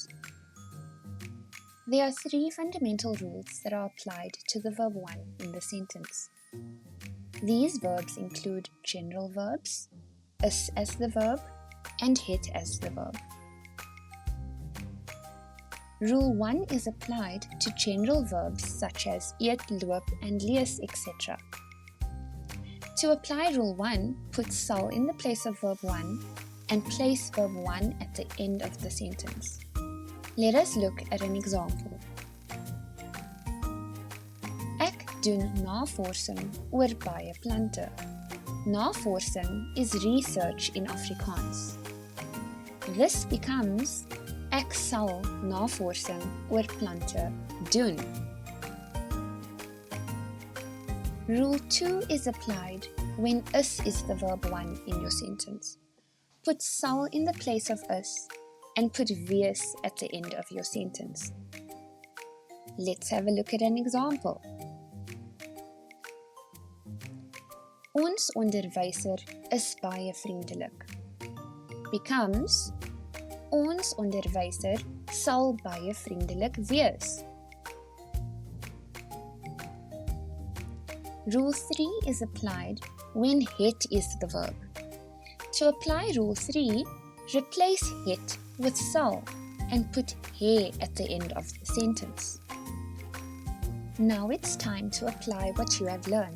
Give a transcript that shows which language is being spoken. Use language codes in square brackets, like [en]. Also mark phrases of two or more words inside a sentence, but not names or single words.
[en] There are 3 fundamental rules that are applied to the verb 1 in the sentence. These verbs include general verbs, is as the verb, and het as the verb. Rule 1 is applied to general verbs such as eet, loop, and lees, etc. To apply Rule 1, put sal in the place of verb 1 and place verb 1 at the end of the sentence. Let us look at an example. [af] Ek doen navorsing oor baie plante. [en] Navorsing is research in Afrikaans. This becomes [af] ek sal navorsing oor plante doen. [en] Rule 2 is applied when is the verb 1 in your sentence. Put sal in the place of is and put wees at the end of your sentence. Let's have a look at an example. [af] Ons onderwyser is baie vriendelik. Becomes ons onderwyser sal baie vriendelik wees. [en] Rule 3 is applied when het is the verb. To apply Rule 3, replace het with sal and put he at the end of the sentence. Now it's time to apply what you have learned.